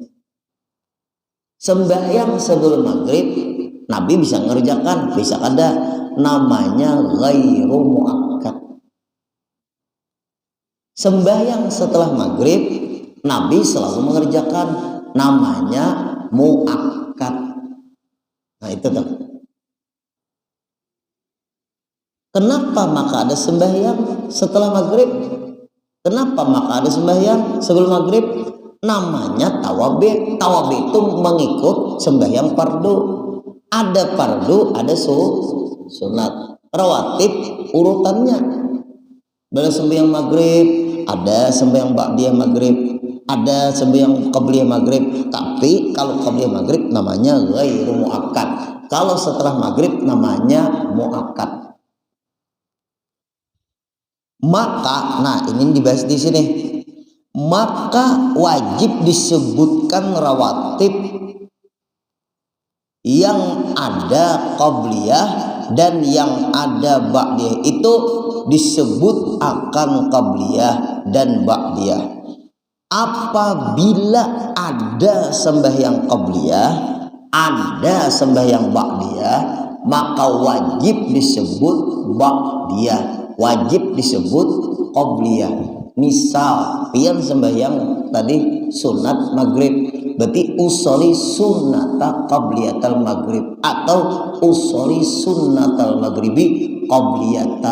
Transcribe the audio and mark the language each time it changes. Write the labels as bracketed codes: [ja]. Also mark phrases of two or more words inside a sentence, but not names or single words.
[id] Sembahyang sebelum maghrib Nabi bisa mengerjakan, bisa kada, namanya [ar] ghairu muakkad. [id] sembahyang setelah maghrib Nabi selalu mengerjakan, namanya muakkad. Nah itu tuh. Kenapa maka ada sembahyang setelah maghrib? Kenapa maka ada sembahyang sebelum maghrib? Namanya tawabih. Tawabih itu mengikut sembahyang fardu. Ada fardu, ada sunat. Rawatib urutannya. Bila sembahyang maghrib, ada sembahyang [ar] ba'diyah maghrib, [id] ada sembahyang [ar] qabliyah maghrib. [id] Tapi kalau [ar] qabliyah maghrib [id] namanya [ar] ghairu muakkad. [id] Kalau setelah maghrib namanya muakkad. Maka, nah ini dibahas di sini. Maka wajib disebutkan rawatib yang ada qabliyah dan yang ada ba'diyah itu disebut akan qabliyah dan ba'diyah. Apabila ada sembahyang qabliyah, ada sembahyang ba'diyah, maka wajib disebut ba'diyah, wajib disebut qabliyah. Misal pian sembahyang tadi sunat maghrib, berarti [ar] usoli sunnata qabliyatal maghrib [id] atau [ar] usoli sunnatal maghribi qabliyatan.